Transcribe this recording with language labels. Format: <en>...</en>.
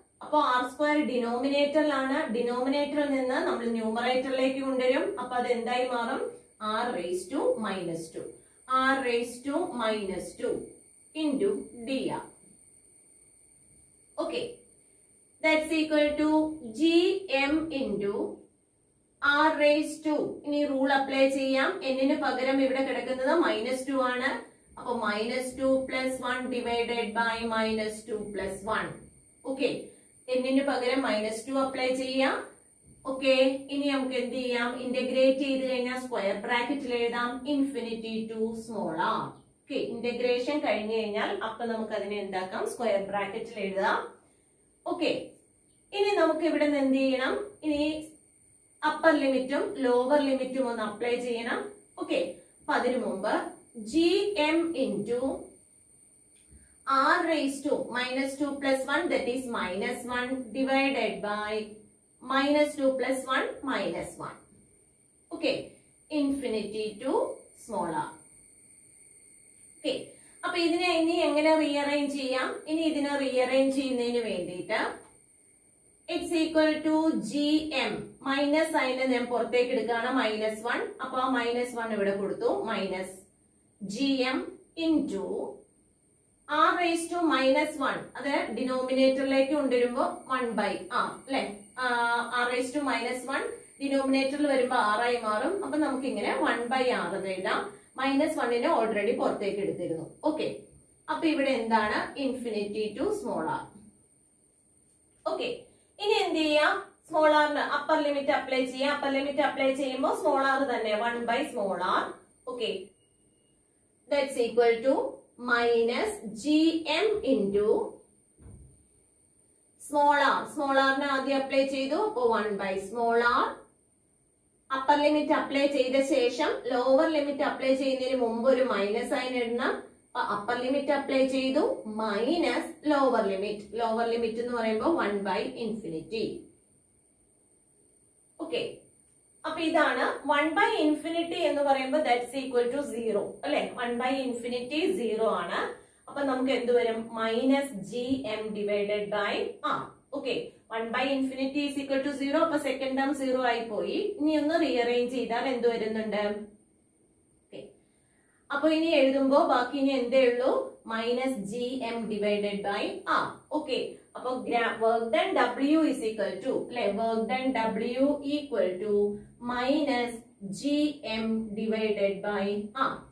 <ml>അപ്പൊ r square ഡിനോമിനേറ്ററിലാണ്. ഡിനോമിനേറ്ററിൽ നിന്ന് നമ്മൾ ന്യൂമറേറ്ററിലേക്ക് കൊണ്ടുവരും. അപ്പൊ അത് എന്തായി മാറും?</ml> <en>r raised to minus 2. r raised to minus 2 into dr. Okay. That's equal to gm into r raised to.</en> <ml>ഇനി റൂൾ അപ്ലൈ ചെയ്യാം. എന്നിന് പകരം ഇവിടെ കിടക്കുന്നത് -2 ആണ്.</ml> <en>അപ്പൊ -2 plus 1 divided by -2 plus 1.</en> <ml>Okay. എന്നിന് പകരം -2 അപ്ലൈ ചെയ്യാം. ഓക്കെ, ഇനി നമുക്ക് എന്ത് ചെയ്യാം? ഇന്റഗ്രേറ്റ് ചെയ്ത് കഴിഞ്ഞാൽ സ്ക്വയർ ബ്രാക്കറ്റിൽ എഴുതാം infinity to small R. Okay, integration കഴിഞ്ഞു കഴിഞ്ഞാൽ അപ്പൊ നമുക്ക് അതിനെ എന്താക്കാം? സ്ക്വയർ ബ്രാക്കറ്റിൽ എഴുതാം. ഓക്കെ, ഇനി നമുക്ക് ഇവിടെ നിന്ന് എന്ത് ചെയ്യണം? ഇനി അപ്പർ ലിമിറ്റും ലോവർ ലിമിറ്റും ഒന്ന് അപ്ലൈ ചെയ്യണം.</ml> <en>okay,</en> <ml>അപ്പൊ അതിനു മുമ്പ്</ml> <en>gm into r raised to -2 plus 1, that is -1 divided by -2 plus 1 -1. Okay, infinity to small r.</en> <ml>Okay, അപ്പൊ ഇതിനെ ഇനി എങ്ങനെ റീഅറേഞ്ച് ചെയ്യാം? ഇനി ഇതിനെ റീഅറേഞ്ച് ചെയ്യുന്നതിന് വേണ്ടിയിട്ട്</ml> <en>it's equal to gm,</en> <ml>minus sign ഞാൻ പുറത്തേക്ക് എടുക്കുകയാണ്, -1. അപ്പൊ ആ -1 ഇവിടെ കൊടുത്തു, minus gm into r raised to -1, അത് ഡിനോമിനേറ്ററിലേക്ക് കൊണ്ടുവരുമ്പോ 1/r അല്ലെ? r raised to -1 ഡിനോമിനേറ്ററിൽ വരുമ്പോ r ആയി മാറും. അപ്പൊ നമുക്ക് ഇങ്ങനെ 1/r എന്ന് എഴുതാം. -1നെ ഓൾറെഡി പുറത്തേക്ക് എടുത്തിരുന്നു. ഓക്കെ, അപ്പൊ ഇവിടെ എന്താണ്? Infinity to small R. Okay, ഇനി എന്ത് ചെയ്യാം? സ്മോൾ ആറിന് അപ്പർ ലിമിറ്റ് അപ്ലൈ ചെയ്യാം. അപ്പർ ലിമിറ്റ് അപ്ലൈ ചെയ്യുമ്പോൾ സ്മോൾ ആർ തന്നെ 1/r.</ml> <en>Okay, that's equal to minus gm into small r.</en> <ml>Small ആറിനെ ആദ്യം അപ്ലൈ ചെയ്തു, അപ്പൊ 1/r. അപ്പർ ലിമിറ്റ് അപ്ലൈ ചെയ്ത ശേഷം ലോവർ ലിമിറ്റ് അപ്ലൈ ചെയ്യുന്നതിന് മുമ്പ് ഒരു മൈനസ് സൈൻ ഇടണം. അപ്പർ ലിമിറ്റ് അപ്ലൈ ചെയ്തു, minus lower limit. Lower limit എന്ന് പറയുമ്പോൾ 1/∞. ഓക്കെ, അപ്പൊ ഇതാണ് 1/∞ എന്ന് പറയുമ്പോൾ</ml> <en>that's equal to 0</en> <ml>അല്ലെ? 1/∞ 0 ആണ്. അപ്പൊ നമുക്ക് എന്ത് വരും?</ml> <en>-gm divided by r. Okay, 1/∞ is equal to 0.</en> <ml>അപ്പൊ സെക്കൻഡ് ടേം 0 ആയി പോയി. ഇനി ഒന്ന് റീഅറേഞ്ച് ചെയ്താൽ എന്ത് വരുന്നുണ്ട്? അപ്പൊ ഇനി എഴുതുമ്പോ ബാക്കി ഇനി എന്തേ ഉള്ളൂ? -gm divided by r.</ml> <en>Okay, അപ്പൊ work done W is equal to അല്ലെ? Work done W equal to -gm divided by r.</en>